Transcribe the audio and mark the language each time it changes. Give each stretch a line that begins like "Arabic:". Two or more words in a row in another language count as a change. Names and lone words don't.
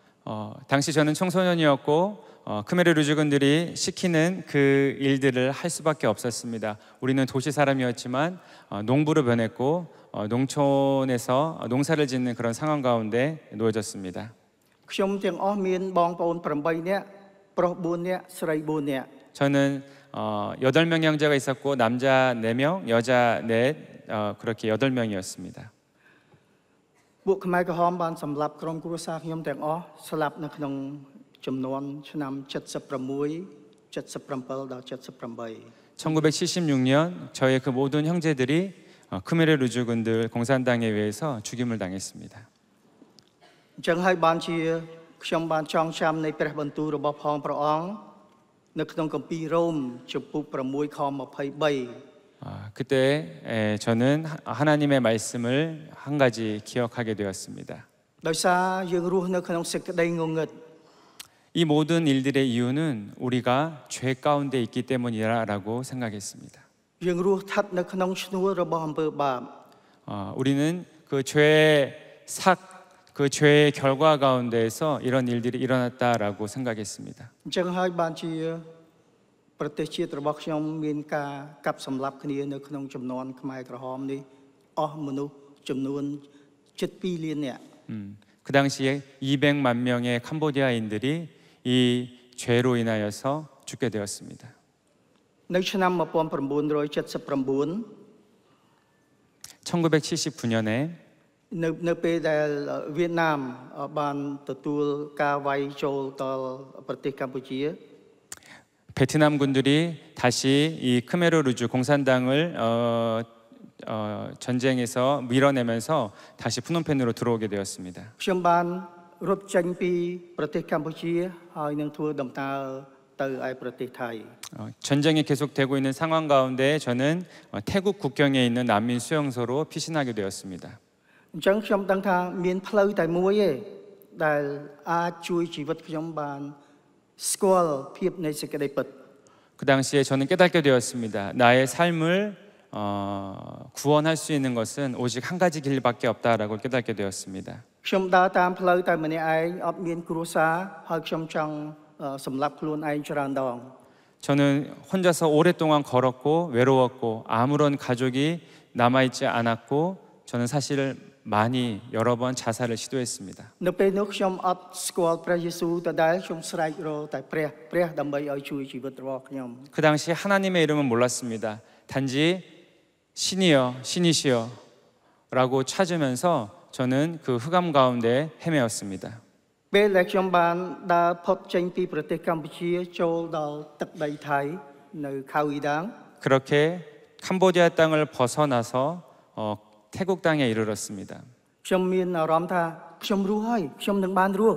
Korean: 당시 저는 청소년이었고 크메르 루즈군들이 시키는 그 일들을 할 수밖에 없었습니다. 우리는 도시 사람이었지만 농부로 변했고 농촌에서 농사를 짓는 그런 상황 가운데 놓여졌습니다.
Khmer: ខ្ញុំទាំងអស់មានបងប្អូន8នាក់ប្រុស4នាក់ស្រី4នាក់
Korean: 저는 8명의 형제가 있었고 남자 4명, 여자 4, 그렇게 8명이었습니다.
Khmer: ពួកខ្មែរក្រហមបានសម្លាប់ក្រុមគ្រួសារខ្ញុំទាំងអស់ស្លាប់នៅក្នុងចំនួនឆ្នាំ76, 77ដល់78
Korean: 1976년 저의 그 모든 형제들이 크메르 루즈군들 공산당에 의해서 죽임을 당했습니다.
Khmer: អញ្ចឹងហើយបានជាខ្ញុំបានចងចាំនៃព្រះបន្ទូលរបស់ផងព្រះអង្គនៅក្នុងគម្ពីររ៉ូមជំពូក6ខ23
Korean: 그때 저는 하나님의 말씀을 한 가지 기억하게 되었습니다.
Khmer: ដោយសារយើងរស់នៅក្នុងសេចក្តីងងឹត
Korean: 이 모든 일들의 이유는 우리가 죄 가운데 있기 때문이라고 생각했습니다.
Khmer: យើងរស់ស្ថិតនៅក្នុងឈ្នួលរបស់អំពើបាប
Korean: 우리는 그 죄의 그 죄의 결과 가운데에서 이런 일들이 일어났다라고 생각했습니다.
Khmer: អញ្ចឹងហើយបានជាប្រទេសជាតិរបស់ខ្ញុំមានការកាប់សម្លាប់គ្នានៅក្នុងចំនួនខ្មែរក្រហមនេះអស់មនុស្សចំនួនជិត2លាននាក់
Korean: 그 당시에 200만 명의 캄보디아인들이 이 죄로 인하여서 죽게 되었습니다.
Khmer: នៅឆ្នាំ1979
Korean: 1979년에
Khmer: នៅពេលដែលវៀតណាមបានទទួលការវាយចូលដល់ប្រទេសកម្ពុជា
Korean: 베트남 군들이 다시 이 크메르 루즈 공산당을 전쟁에서 밀어내면서 다시 푸놈펜으로 들어오게 되었습니다.
Khmer: ខ្ញុំបានរត់ចេញពីប្រទេសកម្ពុជាហើយនឹងធ្វើដំណើរទៅឯប្រទេសថៃ
Korean: 전쟁이 계속되고 있는 상황 가운데 저는 태국 국경에 있는 난민 수용소로 피신하게 되었습니다.
Khmer: អញ្ចឹងខ្ញុំដឹងថាមានផ្លូវតែមួយទេដែលអាចជួយជីវិតខ្ញុំបានស្គាល់ភាពនៃសេចក្តីពិត
Korean: 그 당시에 저는 깨닫게 되었습니다. 나의 삶을 구원할 수 있는 것은 오직 한 가지 길밖에 없다라고 깨닫게 되었습니다.
Khmer: ខ្ញុំដើរតាមផ្លូវតែម្នាក់ឯងអត់មានគ្រួសារហើយខ្ញុំចង់សម្លាប់ខ្លួនឯងច្រើនដង
Korean: 저는 혼자서 오랫동안 걸었고 외로웠고 아무런 가족이 남아있지 않았고 저는 사실 많이 여러 번 자살을 시도했습니다.
Khmer: នៅពេលនោះខ្ញុំអត់ស្គាល់ព្រះយេស៊ូវដដែលខ្ញុំស្រែករកតែព្រះដើម្បីឲ្យជួយជីវិតរបស់ខ្ញុំ
Korean: 그 당시 하나님의 이름은 몰랐습니다. 단지 신이여 신이시여 라고 찾으면서 저는 그 흑암 가운데 헤매었습니다.
Khmer: ពេលដែលខ្ញុំបានដើរផុតចេញពីប្រទេសកម្ពុជាចូលដល់ទឹកដីថៃនៅខៅអ៊ីដាង
Korean: 그렇게 캄보디아 땅을 벗어나서 태국 땅에 이르렀습니다.
Khmer: ខ្ញុំមានអារម្មណ៍ថាខ្ញុំរស់ហើយខ្ញុំនឹងបានរស់